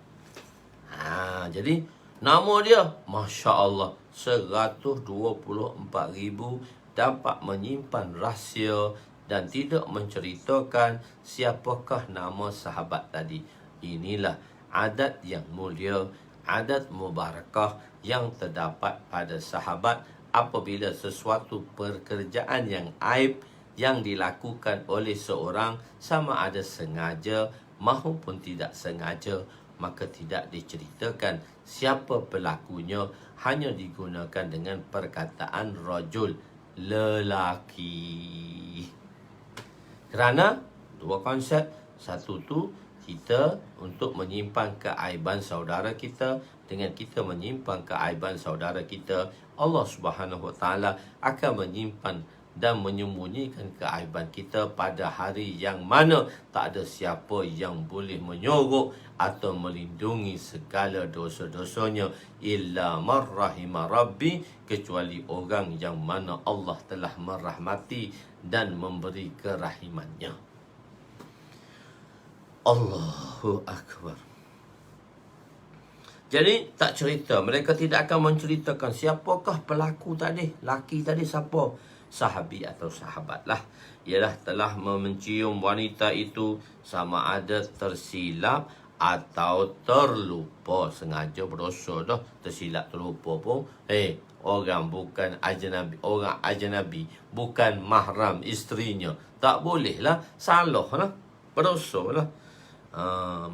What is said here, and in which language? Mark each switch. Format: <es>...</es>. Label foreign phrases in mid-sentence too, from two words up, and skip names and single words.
<ms>Jadi nama dia,</ms> <ar>ما شاء الله,</ar> <ms>124,000 dapat menyimpan rahsia dan tidak menceritakan siapakah nama sahabat tadi. Inilah adat yang mulia, adat mubarakah yang terdapat pada sahabat. Apabila sesuatu pekerjaan yang aib yang dilakukan oleh seorang, sama ada sengaja maupun tidak sengaja, maka tidak diceritakan siapa pelakunya, hanya digunakan dengan perkataan rajul, lelaki. Kerana dua konsep. Satu tu, kita untuk menyimpan keaiban saudara kita. Dengan kita menyimpan keaiban saudara kita,</ms> <ar>الله سبحانه وتعالى</ar> <ms>akan menyimpan dan menyembunyikan keaiban kita pada hari yang mana tak ada siapa yang boleh menyogok atau melindungi segala dosa-dosanya</ms> <ar>إلا من رحم ربي,</ar> <ms>kecuali orang yang mana Allah telah merahmati dan memberi kerahimannya.</ms> <ar>الله أكبر.</ar> <ms>Jadi tak cerita, mereka tidak akan menceritakan siapakah pelaku tadi, laki tadi siapa, sahabi atau sahabat lah. Ialah telah mencium wanita itu, sama ada tersilap atau terlupa. Sengaja berdosa dah, tersilap terlupa pun, orang bukan ajnabi, orang ajnabi bukan mahram isterinya, tak boleh lah, salah lah, berdosa lah.</ms>